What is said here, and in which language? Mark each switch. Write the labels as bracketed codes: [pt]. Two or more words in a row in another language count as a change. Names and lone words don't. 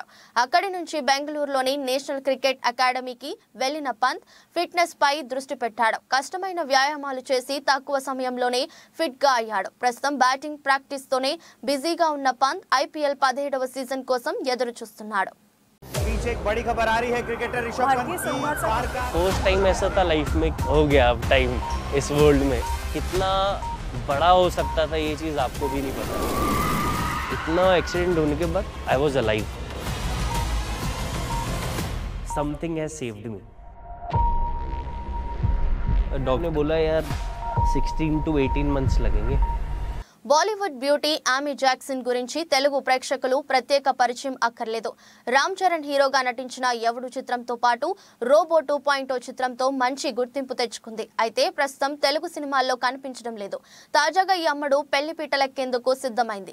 [te] అక్కడి నుంచి బెంగళూరులోని నేషనల్ క్రికెట్ అకాడమీకి వెళ్లిన పంత్ ఫిట్నెస్ పై దృష్టి పెట్టాడు. కష్టమైన వ్యాయామాలు చేసి తక్కువ సమయంలోనే ఫిట్ గా అయ్యాడు. ప్రస్తుతం [en] batting practice [te] తోనే బిజీగా ఉన్న పంత్ IPL 17వ సీజన్ కోసం ఎదురు చూస్తున్నాడు. [hi] एक बड़ी खबर आ रही है क्रिकेटर ऋषभ पंत की [en] first time [hi] ऐसा था लाइफ में हो गया अब टाइम इस वर्ल्ड में कितना बड़ा हो सकता था ये चीज़ आपको भी नहीं पता. इतना एक्सीडेंट होने के बाद [en] I was alive. Something has saved me. [hi] डॉक्टर ने बोला यार 16 to 18 मंथ्स लगेंगे. [en] Bollywood beauty [te] ఆమీ జాక్సన్ గురించి తెలుగు ప్రేక్షకులు ప్రత్యేక పరిచయం అక్కర్లేదు. రామ్ చరణ్ హీరోగా నటించిన ఎవడు చిత్రంతో పాటు రోబో 2.0 చిత్రంతో మంచి గుర్తింపు తెచ్చుకుంది. అయితే ప్రస్తుతం తెలుగు సినిమాల్లో కనిపించడం లేదు. తాజాగా ఈ అమ్మడు పెళ్లిపీటలెక్కేందుకు సిద్ధమైంది.